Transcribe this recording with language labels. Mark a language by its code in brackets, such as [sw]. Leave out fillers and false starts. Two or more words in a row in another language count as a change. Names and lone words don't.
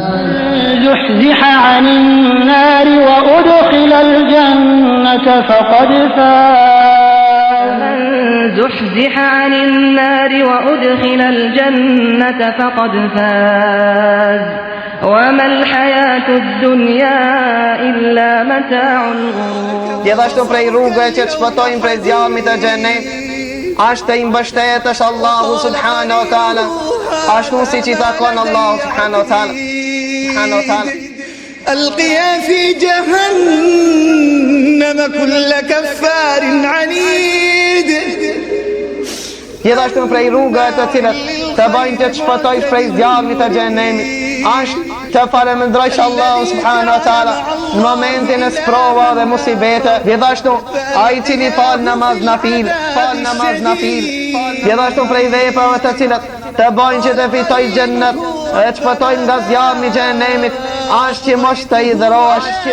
[ar] زحزح عن النار وأدخل الجنة فقد فاز. زحزح عن النار وأدخل الجنة فقد فاز وما الحياة الدنيا إلا متاع الغرور. [sq] Gjithashtu prej rrugëve që të shpëtojnë prej zjarmit të xhenemit është i mbështetësh Allahu [ar] سبحانه وتعالى, [sq] ashtu siç i takon Allahu [ar] سبحانه وتعالى. ألقيا في جهنم كل كفار عنيد. [sq] Gjithashtu prej rrugëve të cilat të bëjnë të shpëtojsh prej zjarmit të xhenemit është të falemendrojsh Allahu [ar] سبحانه وتعالى [sq] në momentin e sprova dhe musibete. Gjithashtu ai i cili fal namaz nafil. Gjithashtu prej veprave të cilat të bëjnë që të fitoj xhennet e të shpëtojnë nga zjarmi i xhenemit është që mos të idhërohesh.